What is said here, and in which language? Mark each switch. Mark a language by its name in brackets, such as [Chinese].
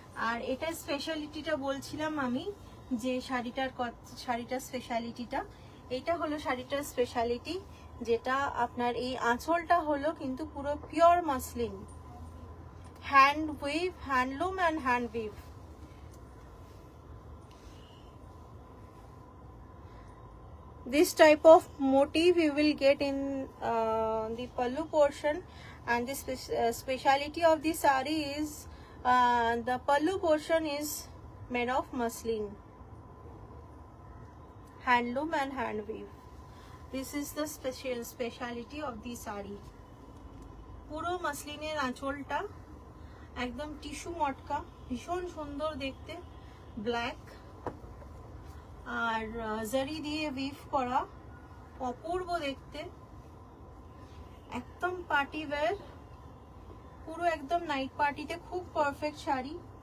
[Bangla] আর এটা স্পেশালিটিটা বলছিলাম আমি, যে শাড়িটার স্পেশালিটিটা, এটা হলো শাড়িটার স্পেশালিটি, যেটা আপনার এই আঁচলটা হলো কিন্তু পুরো pure muslin, hand we've, handloom and hand we've. [English] this type of motif you will get in the pallu portion, and the speciality of the sari is the pallu portion is made of muslin, handloom and hand weave. This is the speciality of the sari. [Bangla] পুরো মাসলিনের আঁচলটা একদম tissue মটকা, ভীষণ সুন্দর দেখতে, black আর জারি দিয়ে we've করা, অপূর্ব দেখতে, একদম পার্টি ওয়্যার, পুরো একদম নাইট পার্টিতে খুব পারফেক্ট শাড়ি।